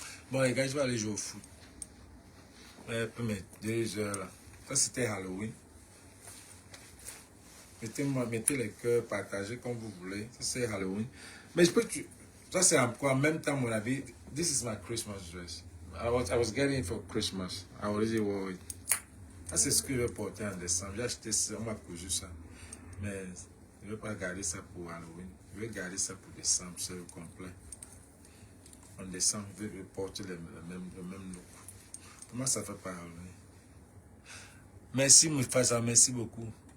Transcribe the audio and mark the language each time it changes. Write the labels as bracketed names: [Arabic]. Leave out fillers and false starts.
[French] Bon, les gars, je vais aller jouer au foot. Mais 2 heures là. Ça, c'était Halloween. Mettez les cœurs, partagez comme vous voulez. Ça, c'est Halloween. Mais je peux... Ça, c'est encore en même temps, mon avis. [English] This is my Christmas dress. I was getting it for Christmas. I already wore it. [French] Ça, c'est ce que je vais porter en décembre. J'ai acheté ça, on m'a cousu ça. Mais je ne vais pas garder ça pour Halloween. Je vais garder ça pour décembre, c'est le complet. En décembre, je vais porter le même look. Comment ça fait par Halloween? Merci, Mufasa, merci beaucoup.